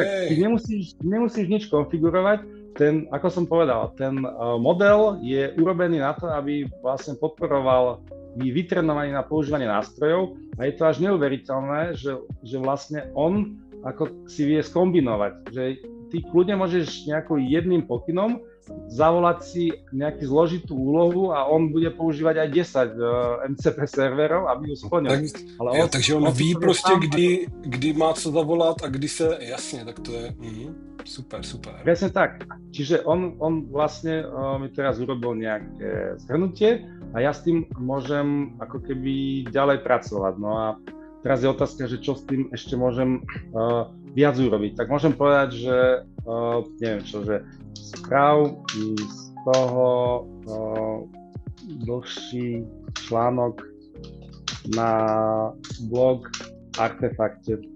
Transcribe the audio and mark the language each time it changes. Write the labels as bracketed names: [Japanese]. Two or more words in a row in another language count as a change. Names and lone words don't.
[Slovak] Ty nemusíš nič konfigurovať. Ako som povedal, ten model je urobený na to, aby vlastne podporoval vytrenovaný na používanie nástrojov a je to až neuveriteľné, že vlastne on ako si vie skombinovať, že ty kľudne môžeš nejakým jedným pokynom zavolať si nejakú zložitú úlohu a on bude používať aj 10 MCP serverov, aby ju splnil. [Czech] Takže on ví prostě, kdy má co zavolat a kdy se, jasně, tak to je super. [Slovak] Presne tak. Čiže on vlastne mi teraz urobil nejaké zhrnutie a ja s tým môžem ako keby ďalej pracovať. No a teraz je otázka, že čo s tým ešte môžem viac urobiť. Tak môžem povedať, že neviem čo, že správ z toho dlhší článok na blog Artefakte.